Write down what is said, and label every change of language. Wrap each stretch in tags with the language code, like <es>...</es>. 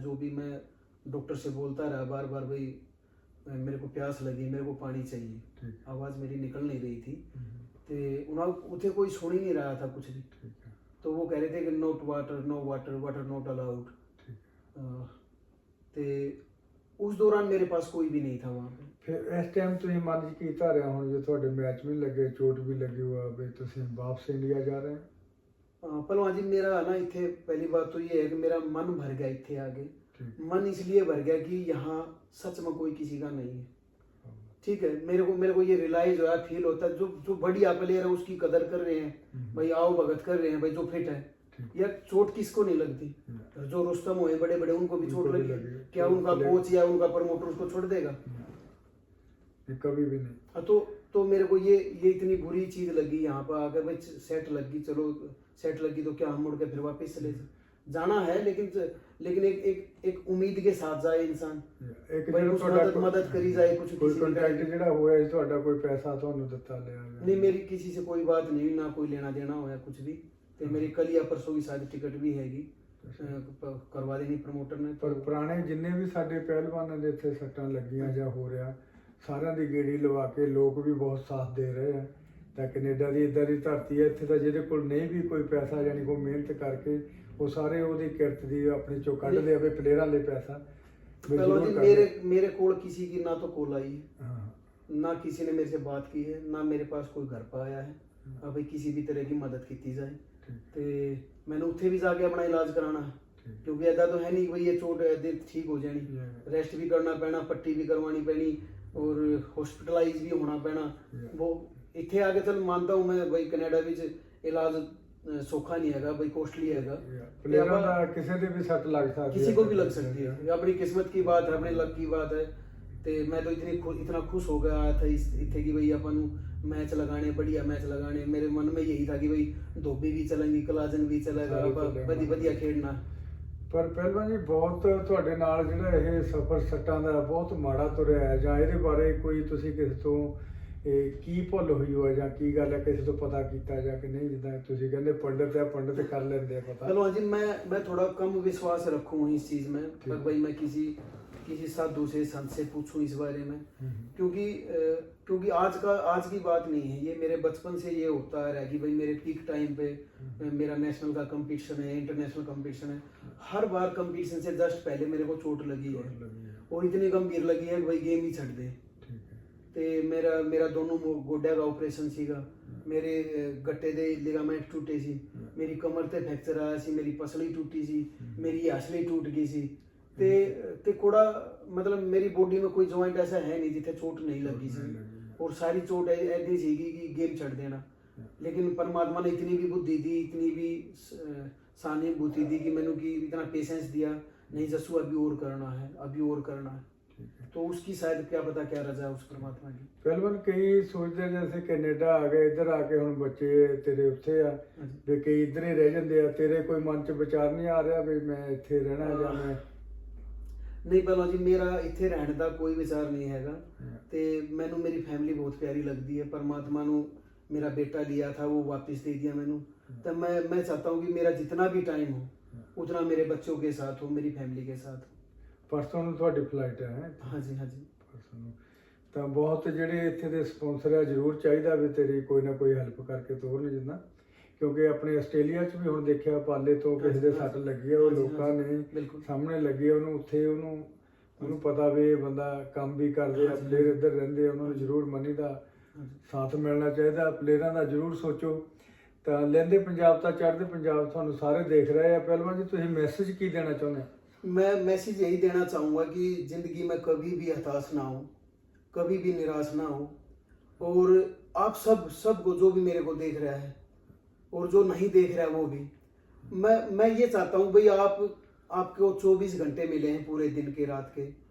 <hi>जो भी मैं डॉक्टर से बोलता रहा बार बार, भाई मेरे को प्यास लगी, मेरे को पानी चाहिए, आवाज़ मेरी निकल नहीं रही थी। तो उसे कोई सुन ही नहीं रहा था कुछ भी। तो वो कह रहे थे कि</hi> <en>Not water, no water, water not allowed.</en> <hi>तो उस दौरान मेरे पास कोई भी नहीं था वहाँ पे।</hi> <pa>ਫਿਰ ਇਸ ਟਾਈਮ ਤੁਸੀਂ ਮਨ 'ਚ ਕੀ ਧਾਰਿਆ ਹੁਣ ਜੇ ਤੁਹਾਡੇ ਮੈਚ ਵੀ ਲੱਗੇ, ਚੋਟ ਵੀ ਲੱਗੀ ਹੋਆ ਵੀ ਤੁਸੀਂ ਵਾਪਸ ਇੰਡੀਆ ਜਾ ਰਹੇ ਹੋ?</pa> <hi>पहलवान जी मेरा ना इतने पहली बात तो ये है कि मेरा मन भर गया इतने आगे। मन इसलिए भर गया कि यहाँ सच में कोई किसी का नहीं है। ठीक है, मेरे को ये रियलाइज हो रहा, फील होता है जो बढ़िया प्लेयर है उसकी कदर कर रहे हैं भाई, आओ भगत कर रहे हैं भाई, जो फिट है। या चोट किसको नहीं लगती? जो रुस्तम हुए बड़े बड़े उनको भी चोट लगी, क्या उनका कोच या उनका प्रमोटर उसको छोड़ देगा? कभी भी नहीं। तो मेरे को ये इतनी बुरी चीज लगी यहाँ पर आकर, भाई सेट लगी, चलो सेट लगी तो क्या हम मुड़ के फिर वापस चले जाना है, लेकिन एक उम्मीद के साथ जाए इंसान, भाई उस मदद करी जाए कुछ। कोई कांटेक्ट</hi> <pa>ਜਿਹੜਾ ਹੋਇਆ ਸੀ ਤੁਹਾਡਾ, ਕੋਈ ਪੈਸਾ ਤੁਹਾਨੂੰ ਦਿੱਤਾ ਲਿਆ?</pa> <hi>नहीं, मेरी किसी से कोई बात नहीं, ना कोई लेना देना होया कुछ भी।</hi> <pa>ਤੇ ਮੇਰੀ ਕੱਲ ਜਾਂ ਪਰਸੋਂ ਵੀ ਸਾਡੀ ਟਿਕਟ ਵੀ ਹੈਗੀ, ਕਰਵਾ ਦੇਣੀ ਪ੍ਰਮੋਟਰ ਨੇ। ਪਰ ਪੁਰਾਣੇ ਜਿੰਨੇ ਵੀ ਸਾਡੇ ਪਹਿਲਵਾਨਾਂ ਦੇ ਇੱਥੇ ਸੱਟਾਂ ਲੱਗੀਆਂ ਜਾਂ ਹੋ ਰਿਹਾ, ਸਾਰਿਆਂ ਦੀ ਗੇੜੀ ਲਵਾ ਕੇ ਲੋਕ ਵੀ ਬਹੁਤ ਸਾਥ ਦੇ ਰਹੇ ਆ। ਤਾਂ ਕੈਨੇਡਾ ਦੀ ਇੱਦਾਂ ਦੀ ਧਰਤੀ ਹੈ ਇੱਥੇ ਤਾਂ ਜਿਹਦੇ ਕੋਲ ਨਹੀਂ ਵੀ ਕੋਈ ਪੈਸਾ, ਯਾਨੀ ਕੋਈ ਮਿਹਨਤ ਕਰਕੇ ਉਹ ਸਾਰੇ ਉਹਦੀ ਕਿਰਤ ਦੀ ਆਪਣੀ ਚੋਂ ਕੱਢਦੇ ਆਵੇ ਪਲੇਅਰਾਂ ਲਈ ਪੈਸਾ।</pa> <hi>मेरे कोल किसी की ना तो कॉल आई है, ना किसी ने मेरे से बात की है, ना मेरे पास कोई घर पर आया है भाई किसी भी तरह की मदद की जाए। तो मैंने उत्थे भी जाके अपना इलाज कराना है क्योंकि ऐसा तो है नहीं भाई ये चोट ठीक हो जानी, रेस्ट भी करना पैना, पट्टी भी करवानी पैनी और हॉस्पिटलाइज भी होना पैना। वो इतने आगे चल मानता हूँ मैं भाई कनाडा विच इलाज सौखा नहीं है भाई, कॉस्टली है। किसी को भी लग सकती है, अपनी किस्मत की बात है, अपने लक की बात है। तो मैं तो इतना खुश हो गया था इतने कि भाई अपन मैच लगाने, बढ़िया मैच लगाने। मेरे मन में यही था कि भाई धोबी भी चलेंगी, कलाजन भी चलेगा, बढ़िया खेलना।</hi> <pa>ਪਰ ਪਹਿਲਵਾਨ ਜੀ ਬਹੁਤ ਤੁਹਾਡੇ ਨਾਲ ਜਿਹੜਾ ਇਹ ਸਫ਼ਰ ਸੱਟਾਂ ਦਾ ਬਹੁਤ ਮਾੜਾ ਤੁਰਿਆ ਹੈ, ਜਾਂ ਇਹਦੇ ਬਾਰੇ ਕੋਈ ਤੁਸੀਂ ਕਿਸੇ ਤੋਂ ਕੀ ਭੁੱਲ ਹੋਈ ਹੋ ਜਾਂ ਕੀ ਗੱਲ ਹੈ, ਕਿਸੇ ਤੋਂ ਪਤਾ ਕੀਤਾ ਜਾਂ ਕਿ ਨਹੀਂ? ਜਿੱਦਾਂ ਤੁਸੀਂ ਕਹਿੰਦੇ ਪੰਡਤ ਹੈ, ਪੰਡਤ ਕਰ ਲੈਂਦੇ ਆ पता।</pa> <hi>चलो जी, मैं थोड़ा कम विश्वास रखूँ इस चीज़ में, पर भाई मैं किसी साधु से संत से पूछूं इस बारे में, क्योंकि आज की बात नहीं है ये, मेरे बचपन से ये होता है कि भाई मेरे पीक टाइम पे मेरा नेशनल का कंपटीशन है, इंटरनेशनल कंपटीशन है, हर बार कंपटीशन से जस्ट पहले मेरे को चोट लगी है और इतनी गंभीर लगी है कि भाई गेम ही छड़ दे।</hi> <pa>ਤੇ ਮੇਰਾ ਦੋਨੋਂ ਗੋਡਿਆਂ ਦਾ ਆਪਰੇਸ਼ਨ ਸੀਗਾ, ਮੇਰੇ ਗੱਟੇ ਦੇ ਲਿਗਾਮੈਂਟ ਟੁੱਟੇ ਸੀ, ਮੇਰੀ ਕਮਰ ਤੇ ਫ੍ਰੈਕਚਰ ਆਇਆ ਸੀ, ਮੇਰੀ ਪਸਲੀ ਟੁੱਟੀ ਸੀ, ਮੇਰੀ ਹਸਲੀ ਟੁੱਟ ਗਈ ਸੀ। ਤੇ ਕੋੜਾ</pa> <hi>मतलब मेरी बॉडी में कोई जॉइंट ऐसा है नहीं जिथे चोट नहीं लगी सी, और सारी चोट ऐसी सीगी कि गेम छड़ देना। लेकिन परमात्मा ने इतनी भी बुद्धि दी, इतनी भी सहानुभूति दी कि मैंने कि इतना पेशेंस दिया, नहीं जसू अभी और करना है, अभी और करना है। तो उसकी शायद क्या पता क्या रजा उस परमात्मा की।</hi> <pa>ਪਹਿਲਵਾਨ ਕਈ ਸੋਚਦੇ ਜੈਸੇ ਕੈਨੇਡਾ ਆ ਗਏ, ਇੱਧਰ ਆ ਕੇ ਹੁਣ ਬੱਚੇ ਤੇਰੇ ਉੱਥੇ ਆ ਵੀ ਕਈ ਇੱਧਰ ਹੀ ਰਹਿ ਜਾਂਦੇ ਆ, ਤੇਰੇ ਕੋਈ ਮਨ 'ਚ ਵਿਚਾਰ ਨਹੀਂ ਆ ਰਿਹਾ ਵੀ ਮੈਂ ਇੱਥੇ ਰਹਿਣਾ ਜਾਂ ਮੈਂ?</pa> <hi>नहीं पहलवान जी, मेरा इत्थे रहने का कोई विचार नहीं हैगा। ते मैनू मेरी फैमिली बहुत प्यारी लगती है, परमात्मा नू मेरा बेटा लिया था वो वापस दे दिया मैनू। तो मैं चाहता हूँ कि मेरा जितना भी टाइम हो उतना मेरे बच्चों के साथ हो, मेरी फैमिली के साथ हो।</hi> <pa>परसों ਨੂੰ ਤੁਹਾਡੀ ਫਲਾਈਟ ਹੈ?</pa> <hi>हाँ जी, हाँ जी।</hi> <pa>परसों ਨੂੰ ਤਾਂ ਬਹੁਤ ਜਿਹੜੇ ਇੱਥੇ ਦੇ ਸਪਾਂਸਰ ਆ, ਜ਼ਰੂਰ ਚਾਹੀਦਾ ਵੀ ਤੇਰੀ ਕੋਈ ਨਾ ਕੋਈ ਹੈਲਪ ਕਰਕੇ ਤੋਰਨ ਜਿੱਦਾਂ, ਕਿਉਂਕਿ ਆਪਣੇ ਆਸਟ੍ਰੇਲੀਆ 'ਚ ਵੀ ਹੁਣ ਦੇਖਿਆ ਪਾਲੇ ਤੋਂ ਕਿਸੇ ਦੇ ਸੱਟ ਲੱਗੀ ਆ, ਉਹ ਲੋਕਾਂ ਨੇ ਸਾਹਮਣੇ ਲੱਗੀ ਆ, ਉਹਨੂੰ ਉੱਥੇ ਉਹਨੂੰ ਪਤਾ ਵੀ ਇਹ ਬੰਦਾ ਕੰਮ ਵੀ ਕਰਦੇ ਆ, ਪਲੇਅਰ ਇੱਧਰ ਰਹਿੰਦੇ ਆ, ਉਹਨਾਂ ਨੂੰ ਜ਼ਰੂਰ ਮਨੀ ਦਾ ਸਾਥ ਮਿਲਣਾ ਚਾਹੀਦਾ, ਪਲੇਅਰਾਂ ਦਾ ਜ਼ਰੂਰ ਸੋਚੋ। ਤਾਂ ਲਹਿੰਦੇ ਪੰਜਾਬ ਤਾਂ ਚੜ੍ਹਦੇ ਪੰਜਾਬ ਤੁਹਾਨੂੰ ਸਾਰੇ ਦੇਖ ਰਹੇ ਆ। ਪਹਿਲਵਾਨ ਜੀ, ਤੁਸੀਂ ਮੈਸੇਜ ਕੀ ਦੇਣਾ ਚਾਹੁੰਦੇ?</pa> <hi>मैं मैसेज यही देना चाहूँगा कि ज़िंदगी में कभी भी हताश ना हो, कभी भी निराश ना हो, और आप सबको जो भी मेरे को देख रहा है और जो नहीं देख रहा है वो भी, मैं ये चाहता हूँ भाई, आपको 24 घंटे मिले हैं पूरे दिन के, रात के।</hi>